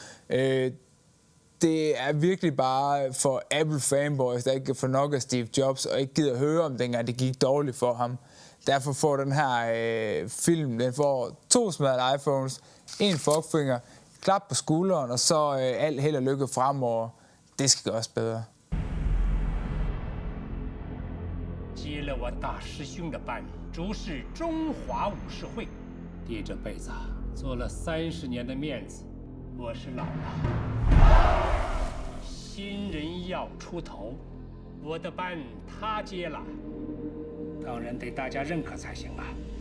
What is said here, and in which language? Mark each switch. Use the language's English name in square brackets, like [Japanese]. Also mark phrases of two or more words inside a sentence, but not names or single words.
[Danish] Det er virkelig bare for Apple-fanboys, der ikke kan få nok af Steve Jobs, og ikke gider høre om dengang det gik dårligt for ham. Derfor får den her film, den får 2 smadrede iPhones, 1 fuckfinger, klap på skulderen, og så alt held og lykke fremover. Det skal gøres bedre. [Chinese] 接了我大师兄的班，主持中华武士会，爹这辈子做了30年的面子，我是老了。新人要出头，我的班他接了，当然得大家认可才行啊。